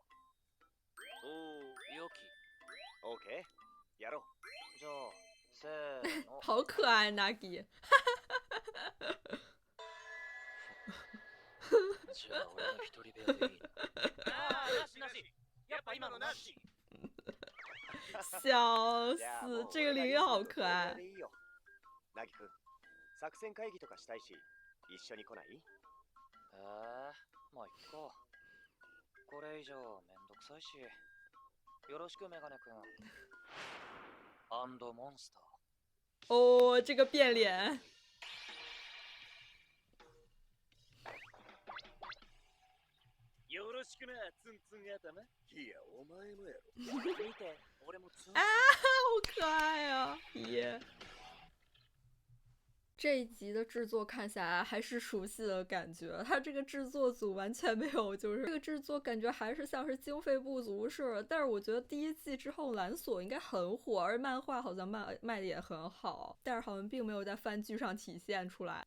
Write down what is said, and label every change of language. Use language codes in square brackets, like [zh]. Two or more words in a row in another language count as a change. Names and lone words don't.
[ja] おー、よき。オーケー、やろう。じゃあ、せーの。 [zh] 好可爱 Nagi。 [ja] じゃあ俺の一人部屋でいいな。ああ、なしなし。やっぱ今のなし。 [zh] 笑死，这个领域好可爱。 [ja] なぎくん、作戦会議とかしたいし、一緒に来ない？まあいっか。これ以上めんどくさいし。よろしくメガネくん。アンドモンスター。 [zh] 哦，这个变脸。 [ja] よろしくな、ツンツン頭。いや、お前もやろ。見て、俺もツン。 [zh] 啊，好可爱啊！耶。这一集的制作看下来还是熟悉的感觉，它这个制作组完全没有，就是这个制作感觉还是像是经费不足似的。但是我觉得第一季之后蓝索应该很火，而漫画好像卖的也很好，但是好像并没有在番剧上体现出来。